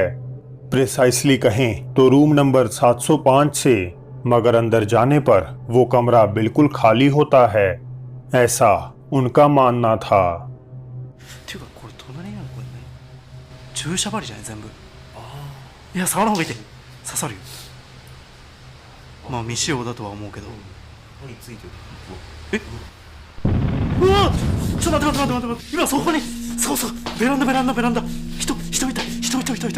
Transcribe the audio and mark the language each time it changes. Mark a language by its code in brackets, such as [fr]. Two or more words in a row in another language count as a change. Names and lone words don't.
[hi] प्रिसाइसली कहें तो [en] room number [hi] 705 से, मगर अंदर जाने पर वो कमरा बिल्कुल खाली होता है, ऐसा उनका मानना था। [ja] 注射針じゃない全部。いや触らん方がいいって刺さるよ。まあ未使用だとは思うけど。え？うわ！ちょっと待って今そこにそうベランダ人いた人立ってる。